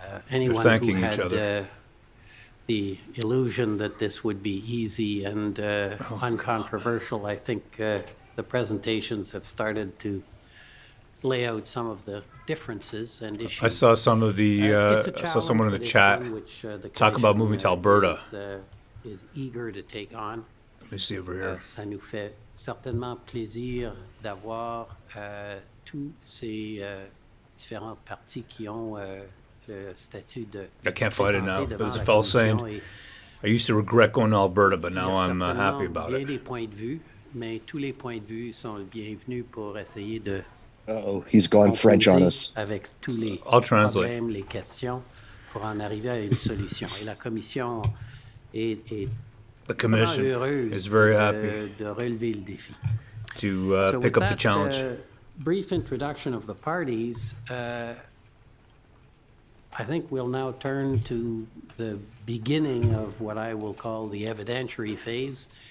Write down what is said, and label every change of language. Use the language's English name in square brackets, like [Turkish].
[English] Anyone who had the illusion that this would be easy and uncontroversial, I think the presentations have started to lay out some of the differences and issues. I saw some of the, I saw someone in the chat talk about moving to Alberta. Is eager to take on. Let me see over here. [French] Ça nous fait certainement plaisir d'avoir tous ces différentes parties qui ont le statut de. [English] I can't find it now, but as a fellow saying, I used to regret going to Alberta, but now I'm happy about it. [French] Il y a des points de vue, mais tous les points de vue sont bienvenus pour essayer de. [English] Uh-oh, he's gone French on us. [French] Avec tous les [English] I'll translate. [French] Problèmes, les questions, pour en arriver à une solution. Et la Commission est [English] the Commission is very happy [French] de relever le défi. [English] to pick up the challenge. Brief introduction of the parties. I think we'll now turn to the beginning of what I will call the evidentiary phase.